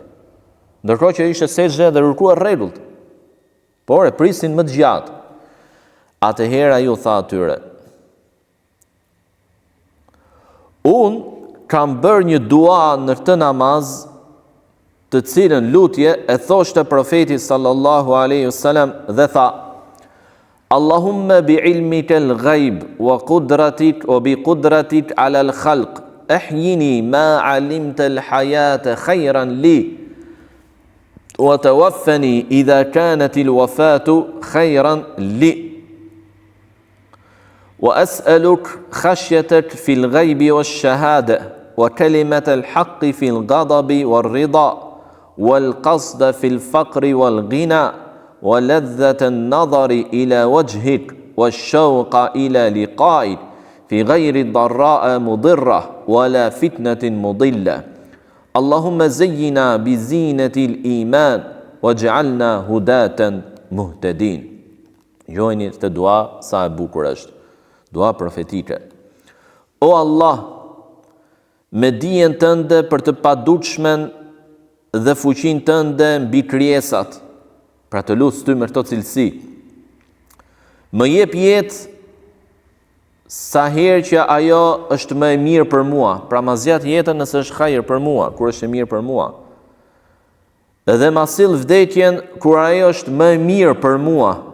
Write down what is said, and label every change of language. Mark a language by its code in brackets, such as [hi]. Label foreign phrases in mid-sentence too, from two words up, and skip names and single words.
[sq] Ndërkohë që ishte sejdë dhe ruku e rregullt, por e prisin më të gjatë. Atëherë ai u tha atyre, unë kam bërë një dua në këtë namaz, të cilën lutje e thoshte profeti [ar] صلى الله عليه وسلم [sq] dhe tha, [ar] اللهم بعلمك الغيب وقدرتك وبقدرتك على الخلق أحيني ما علمت الحياة خيرا لي وتوفني إذا كانت الوفاة خيرا لي. وأسألك خشيتك في الغيب والشهادة وكلمة الحق في الغضب والرضا والقصد في الفقر والغنى ولذة النظر إلى وجهك والشوق إلى لقائك في غير ضراء مضرة ولا فتنة مضلة. اللهم زينا بزينة الإيمان واجعلنا هداة مهتدين. [sq] Jojni të dua sa e bukur është. Dua profetike. O Allah, me dijen tënde për të padukshmen dhe fuqinë tënde mbi krijesat, pra të lutë ty me këto cilësi, më jep jetë sa herë që ajo është më e mirë për mua, pra ma zjat jetën nëse është hajër për mua, kur është e mirë për mua, dhe ma sill vdekjen kur ajo është më e mirë për mua.